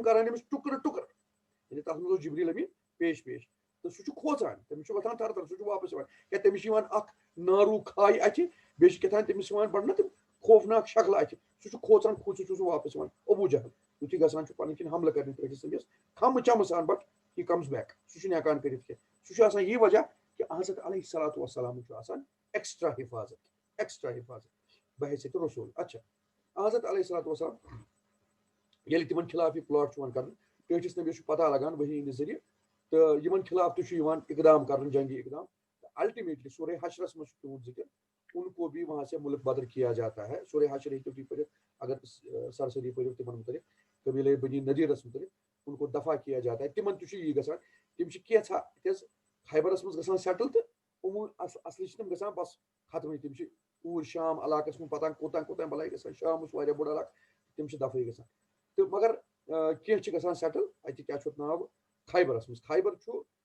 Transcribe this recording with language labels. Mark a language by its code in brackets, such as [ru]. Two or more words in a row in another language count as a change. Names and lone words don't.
[ks] کرہن أمِس ٹُکرٕ ٹُکرٕ یعنی تتھ منٛز اوس جبریٖل امیٖن پیش تہٕ سُہ چھُ کھوژان تٔمِس چھُ وۄتھان تھر تھر سُہ چھُ واپس یِوان کیٛاہ تٔمِس چھِ یِوان اکھ ناروٗ کھاے اَتھِ بیٚیہِ چھِ کیٛاہ تام تٔمِس یِوان بڑٕ نا تِم خوفناک شکلہٕ اَتھِ سُہ چھُ کھوژان کھوٗژِتھ چھُ سُہ واپس یِوان ابوٗ جہل یُتھُے گژھان چھُ پنٕنۍ کِنۍ حملہٕ کرنہِ ٹٲٹھِس نبیَس کھمہٕ چمہٕ سان [en] but he comes back [ks] سُہ چھُنہٕ ہٮ۪کان کٔرِتھ کینٛہہ سُہ چھُ آسان یہِ وجہ کہِ حضرت [ar] علیہ الصلوۃ والسلام [ks] چھُ آسان ایکسٹرا حفاظت بحیثیت رسوٗل اچھا حضرت [ar] علیہ الصلوۃ والسلام [ks] ییٚلہِ تِمن خلاف یہِ پلاٹ چھُ یِوان کرنہٕ ٹٲٹھِس نبیَس چھُ پتہ لگان ؤحی ہِنٛدِ ذٔریعہٕ تہٕ یِمن خلاف تہِ چھُ یِوان اقدام کرنہٕ جنگی اقدام تہٕ الٹِمیٹلی سورے حشرس منٛز چھُ تِہُنٛد ذِکر [ur] ان کو بھی وہاں سے ملک بدر کیا جاتا ہے [ks] سورے حشر ہیٚکِو تُہۍ پٔرِتھ اگر سرسری پٔرِو تِمن مُتعلِق قبیٖلے بنی نذیٖرس مُتعلِق [ur] ان کو دفاع کیا جاتا ہے [ks] تِمن تہِ چھُ یی گژھان تِم چھِ کینٛژھا تِکیٛازِ خیبرس منٛز گژھان سیٹل تہٕ عموٗن اصلی چھِ تِم گژھان بس ختمٕے تِم چھِ اوٗرۍ شام علاقس کُن پتہ کوٚتام بلاے گژھان شام اوس واریاہ بوٚڑ علاقہٕ تِم چھِ دفٲیی گژھان تہٕ مگر کینٛہہ چھِ گژھان سیٹل اتہِ کیاہ چھُ اتھ ناو خیبرس منٛز خیبر چھُ